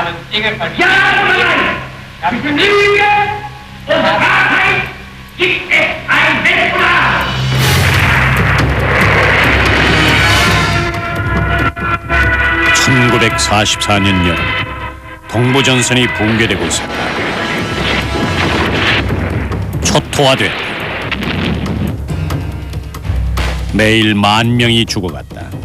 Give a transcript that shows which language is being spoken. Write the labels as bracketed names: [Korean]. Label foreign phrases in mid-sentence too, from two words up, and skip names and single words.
[German] Ja oder nein? Für Lüge und Wahrheit gibt es ein Wettbewerb. [Korean] 1944년 여름 동부전선이 붕괴되고 있었다. 초토화됐다. 매일 10,000명이 죽어갔다.